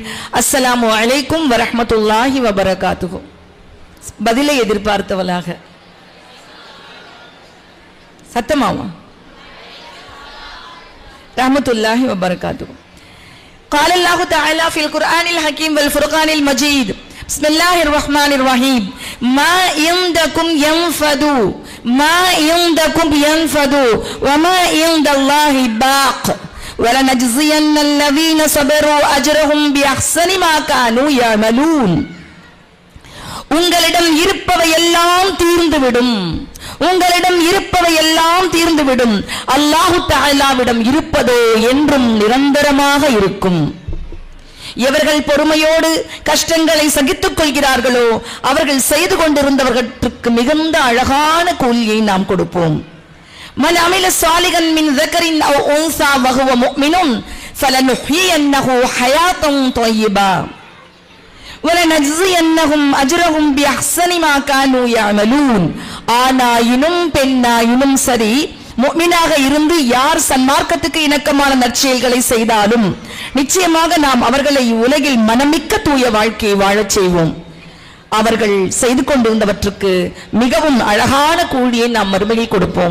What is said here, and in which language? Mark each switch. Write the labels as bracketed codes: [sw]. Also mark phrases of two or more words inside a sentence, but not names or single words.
[ar] السلام عليكم ورحمة الله وبركاته. [ta] பதிலை எதிர்பார்த்தவளாக சத்தமாமா [ar] رحمة الله وبركاته. قال الله تعالى في القرآن الحكيم والفرقان المجيد. بسم الله الرحمن الرحيم. ما عندكم ينفد ما عندكم ينفد وما عند الله باق ولنجزين الذين صبروا أجرهم بأحسن ما كانوا يعملون. [ta] உங்களிடம் இருப்பவை எல்லாம் தீர்ந்துவிடும், உங்களிடம் இருப்பவை எல்லாம் தீர்ந்துவிடும். அல்லாஹு தஆலாவிடம் இருப்பதோ என்றும் நிரந்தரமாக இருக்கும். எவர்கள் பொறுமையோடு கஷ்டங்களை சகித்துக் கொள்கிறார்களோ அவர்கள் செய்து கொண்டிருந்தவர்களுக்கு மிகுந்த அழகான கூலியை நாம் கொடுப்போம். [ar] من عمل صالحا من ذكرٍ أو أنثى وهو مؤمن فلنحيينه حياة طيبة وَلَنَجْزِيَنَّهُمْ أَجْرَهُمْ بِأَحْسَنِ مَا كَانُوا يَعْمَلُونَ. [ta] ஆணாயினும் பெண்ணாயினும் சரி, முஃமினாக இருந்து யார் சன்மார்க்கத்துக்கு இணக்கமான நற்செயல்களை செய்தாலும் நிச்சயமாக நாம் அவர்களை உலகில் மனமிக்க தூய வாழ்க்கையை வாழச் செய்வோம். அவர்கள் செய்து கொண்டிருந்தவற்றுக்கு மிகவும் அழகான கூலியை நாம் மறுமையில் கொடுப்போம்.